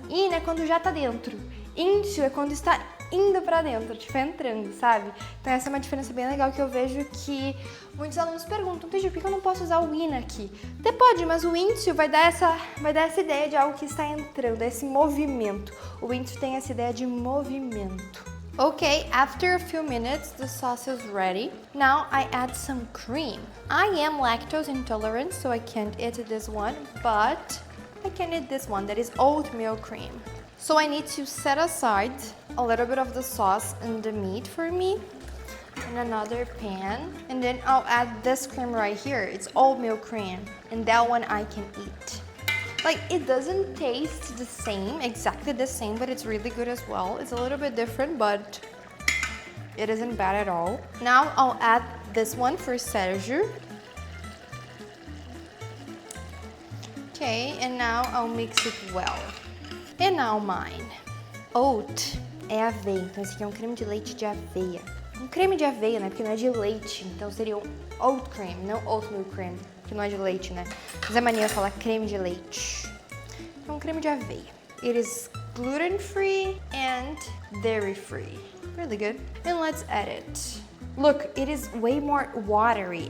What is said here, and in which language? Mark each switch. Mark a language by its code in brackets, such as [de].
[pt] In é quando já tá dentro. Into é quando está indo para dentro, tipo, entrando, sabe? Então, essa é uma diferença bem legal que eu vejo que muitos alunos perguntam, Teacher, por que eu não posso usar o in aqui? Até pode, mas o into vai dar essa ideia de algo que está entrando, esse movimento. O into tem essa ideia de movimento. [en] Okay, after a few minutes, the sauce is ready. Now I add some cream. I am lactose intolerant, so I can't eat this one, but I can eat this one, that is oatmeal cream. So I need to set aside a little bit of the sauce and the meat for me in another pan. And then I'll add this cream right here. It's oatmeal cream. And that one I can eat. Like, it doesn't taste the same, exactly the same, but it's really good as well. It's a little bit different, but it isn't bad at all. Now I'll add this one for Sergio. Okay, and now I'll mix it well. And now mine. [pt] Oat é aveia, então esse aqui é um creme de leite de aveia. Um creme de aveia, né? Porque não é de leite, então seria um oat cream, não oatmeal cream, que não é de leite, né? Mas é mania falar creme de leite. Então, um creme de aveia. [en] It is gluten-free and dairy-free. Really good. And let's add it. Look, it is way more watery.